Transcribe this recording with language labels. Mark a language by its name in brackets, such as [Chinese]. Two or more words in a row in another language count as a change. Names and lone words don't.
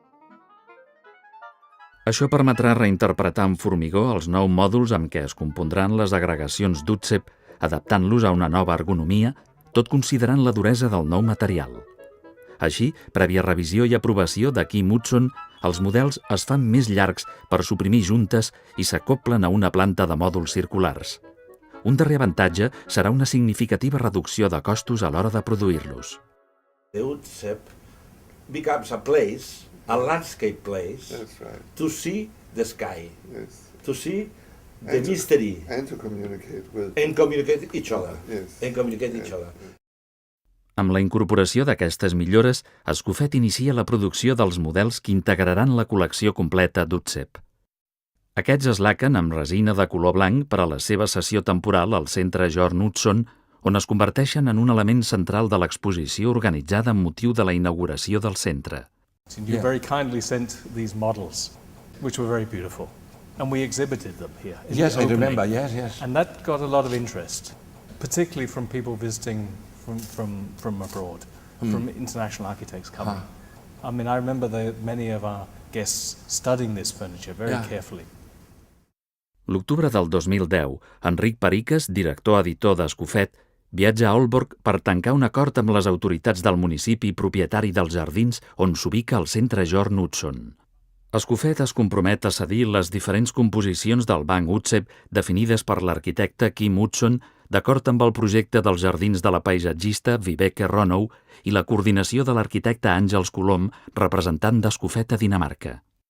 [Catalan] Això permetrà reinterpretar amb formigó els 9 mòduls amb què es compondran les agregacions d'Utsep, adaptant-los a una nova ergonomia, tot considerant la duresa del nou material. Així, prèvia revisió i aprovació de Kim Hudson, els models es fan més llargs per suprimir juntes i s'acoplen a una planta de mòduls circulars. Un darrer avantatge serà una significativa reducció de costos a l'hora de produir-los. [English] The Utsep becomes a place, a landscape place, That's right. to see the sky, Yes. to see the mystery, And to communicate with. and communicate each other. Yes. And communicate each other. [Catalan] Amb la incorporació d'aquestes millores, Escofet inicia la producció dels models que integraran la col·lecció completa d'Utsep. Aquests es laquen amb resina de color blanc per a la seva sessió temporal al Centre John Hudson, on es converteixen en un element central de l'exposició organitzada amb motiu de la inauguració del centre. [English] You very kindly sent these models, which were very beautiful, and we exhibited them here. in Yes, the I opening. remember, yes. And that got a lot of interest, particularly from people visiting from abroad, from international architects coming. I mean, I remember many of our guests studying this furniture very carefully. [Catalan] L'octubre del 2010, Enric Periques, director-editor d'Escofet, viatja a Aalborg per tancar un acord amb les autoritats del municipi propietari dels jardins on s'ubica el Centre John Hudson. Escofet es compromet a cedir les diferents composicions del banc Utsep definides per l'arquitecte Kim Hudson d'acord amb el projecte dels jardins de la paisatgista Vibeke Rønnow i la coordinació de l'arquitecte Àngels Colom, representant d'Escofet a Dinamarca.